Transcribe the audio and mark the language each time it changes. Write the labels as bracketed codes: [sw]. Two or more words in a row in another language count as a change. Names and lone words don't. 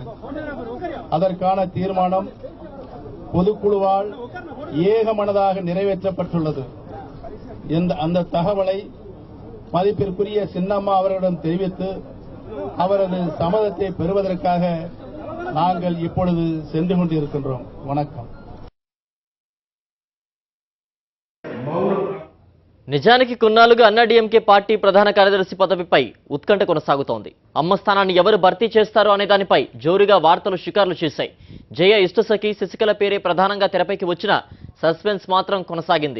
[ta] அதற்கான தீர்மானம் பொதுக்குழுவால் ஏகமனதாக நிறைவேற்றப்பட்டுள்ளது. அந்த தகவலை மதிப்பிற்குரிய சின்னம்மா அவர்களிடம் தெரிவித்து அவரது சம்மதத்தை பெறுவதற்காக நாங்கள் இப்பொழுது சென்று கொண்டிருக்கின்றோம். வணக்கம். [te] నిజానికి కొన్నాళ్లుగా అన్నాడీఎంకే పార్టీ ప్రధాన కార్యదర్శి పదవిపై ఉత్కంఠ కొనసాగుతోంది. అమ్మ స్థానాన్ని ఎవరు భర్తీ చేస్తారో అనే దానిపై జోరుగా వార్తలు షికార్లు చేశాయి. జయ ఇష్టసఖి శశికళ పేరే ప్రధానంగా తెరపైకి వచ్చిన సస్పెన్స్ మాత్రం కొనసాగింది.